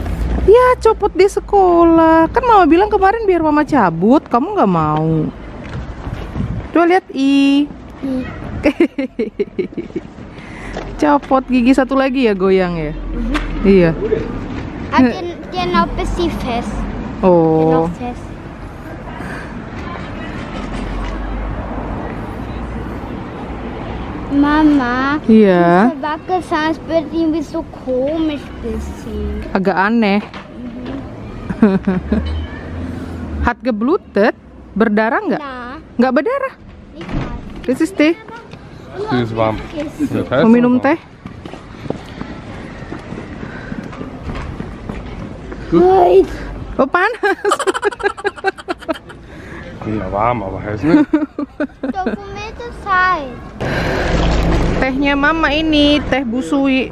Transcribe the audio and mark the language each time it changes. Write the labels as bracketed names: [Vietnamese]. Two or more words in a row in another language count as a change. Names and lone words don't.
[Indonesian] Ya, copot di sekolah. Kan mama bilang kemarin biar mama cabut, kamu nggak mau. Coba lihat Copot gigi satu lagi ya, goyang ya. Iya. [German] Dia noch bisschen fest. Oh. Noch fest. Mama, [Indonesian] Iya. [German] diese Wackelzahn wird irgendwie so komisch bisschen. [Indonesian] Agak aneh. [German] Hat geblutet? [Indonesian] Berdarah nggak? Na, Nggak berdarah. [German] nicht mal. [English] This is teh. [German] Die ist warm. Ja, das heißt [Indonesian] Mau minum [German] aber. [Indonesian] teh? [English] Wait. [Indonesian] Oh, panas. [German] Ja, warm, aber heiß nicht. Dokumente [Indonesian] Tehnya mama ini, teh busui.